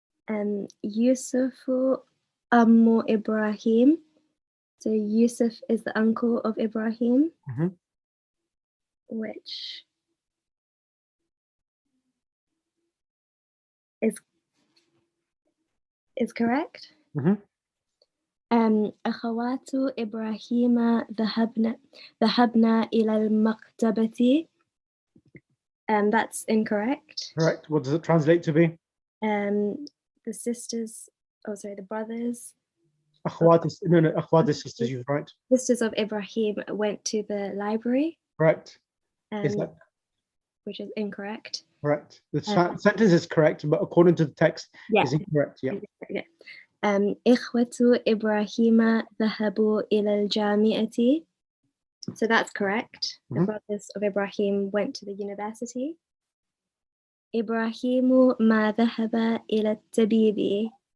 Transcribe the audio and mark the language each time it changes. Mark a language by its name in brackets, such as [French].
[Arabic] Yusufu Ammu Ibrahim. [English] So Yusuf is the uncle of Ibrahim, which is correct. [Arabic] أخوات إبراهيم ذهبنا إلى المكتبة. [English] That's incorrect. Correct. What does it translate to be? The sisters, the brothers. Akhwat is, no, Akhwat is sisters, you're right. Sisters of Ibrahim went to the library. Correct. Is that which is incorrect. correct? The sentence is correct, but according to the text, is incorrect. Yeah. [Arabic] إخوة إبراهيم ذهبوا إلى الجامعة. [English] So that's correct. The brothers of Ibrahim went to the university. [Arabic] إبراهيم ما ذهب إلى الطبيب.